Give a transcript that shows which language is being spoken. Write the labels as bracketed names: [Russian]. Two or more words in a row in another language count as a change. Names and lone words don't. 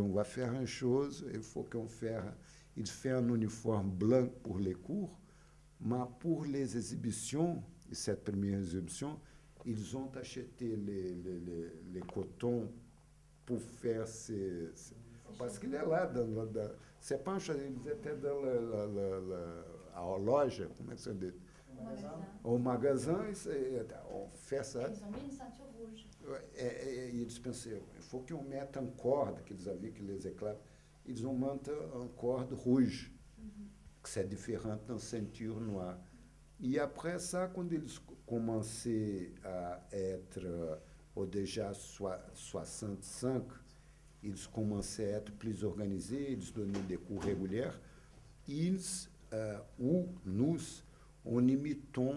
[French] On va faire une chose, il faut qu'on fasse... Ils font un uniforme blanc pour les cours, mais pour les exhibitions, cette première exhibition, ils ont acheté les cotons pour faire ces... Parce qu'il est là, c'est pas ils étaient dans [Portuguese] a loja, como é que se diz? [French] Au magasin, on fait ça. Ils ont mis une ceinture rouge. Et ils pensaient, il faut qu'on mette une corde, qu'ils avaient que les esclaves, ils ont monté une corde rouge, que c'est différent d'une ceinture noire. Et après ça, quand ils commençaient à être, ou déjà 65, ils commençaient à être plus organisés, ils donnaient des cours réguliers, ils, ou nous, on imitait